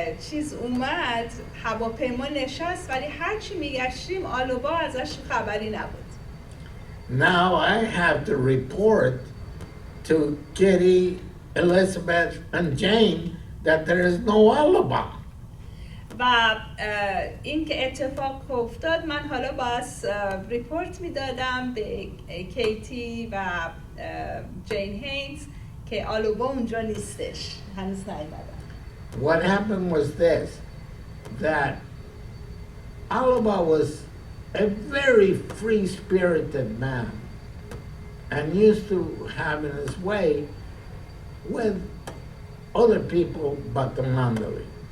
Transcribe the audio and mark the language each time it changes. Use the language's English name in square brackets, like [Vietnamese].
[Persian] چیز اومد، هواپیما نشست، ولی هرچی میگشتیم آلوبا ازش خبری نبود. [English] Now I have to report to Kitty, Elizabeth, and Jane that there is no Alaba. [Persian] و این که اتفاق افتاد من حالا باز ریپورت میدادم به کیتی و جین هینز که آلوبا اونجا نیستش، هنوز نیومدن. [English] What happened was this, that Alaba was a very free-spirited man and used to have in his way with other people but the Mandalay.